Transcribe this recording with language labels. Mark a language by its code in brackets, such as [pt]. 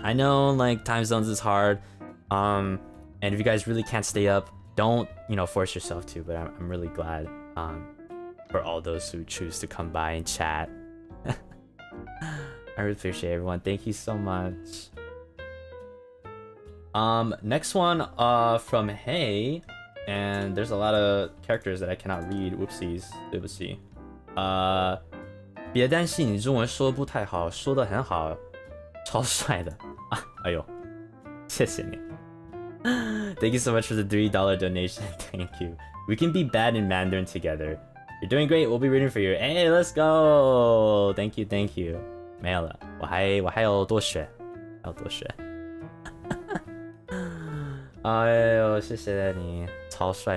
[en] I know like time zones is hard. And if you guys really can't stay up, don't, force yourself to, but I'm really glad, for all those who choose to come by and chat. I really appreciate everyone. Thank you so much. Next one, from Hey, and there's a lot of characters that I cannot read. Whoopsies. [zh] 对不起. 别担心，你中文说不太好，说得很好，超帅的。哎呦，谢谢你。 [en] Thank you so much for the $3 donation. Thank you. We can be bad in Mandarin together. You're doing great. We'll be rooting for you. Hey, let's go. Thank you. [zh] 没有了，我还要多学，哎呦，谢谢你，超帅。